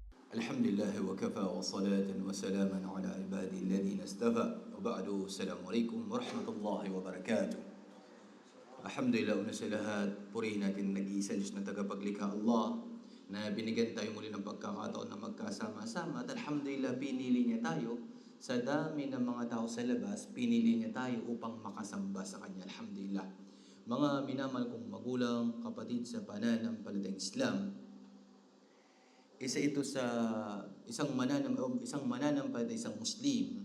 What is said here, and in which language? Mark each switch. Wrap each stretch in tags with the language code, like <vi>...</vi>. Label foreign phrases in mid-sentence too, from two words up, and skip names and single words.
<ar>الحمد لله وكفى وصلاة وسلاما على عباده الذين اصطفى وبعد. السلام عليكم ورحمة الله وبركاته. Alhamdulillah,</ar> <tl>una sa lahat, purihin natin nag-iisa Diyos na tagapaglikha Allah na binigyan tayo muli ng pagkakataon na magkasama-sama at alhamdulillah pinili niya tayo sa dami ng mga tao sa labas, pinili niya tayo upang makasamba sa Kanya.</tl> <ar>Alhamdulillah.</ar> <tl>Mga minamahal kong magulang, kapatid sa pananampalatayang Islam, isa ito sa isang mananampalataya, isang Muslim.</tl>